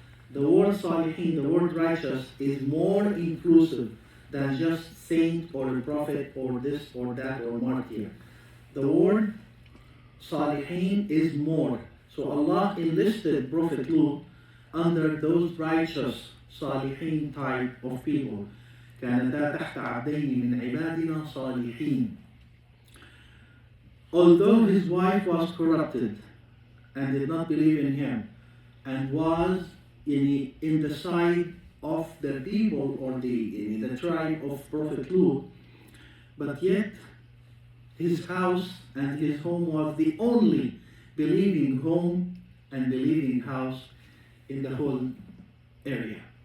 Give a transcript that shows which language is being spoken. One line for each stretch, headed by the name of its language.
English: The word Salihin, the word righteous, is more inclusive than just saint or a prophet or this or that or martyr. The word Salihin is more. So Allah enlisted Prophet Lut under those righteous Salihin type of people.
Arabic: كانتا تحت عبدين من عبادنا صالحين.
English: Although his wife was corrupted and did not believe in him and was in the side of the people or the tribe of Prophet Lut, but yet his house and his home was the only believing home and believing house in the whole area.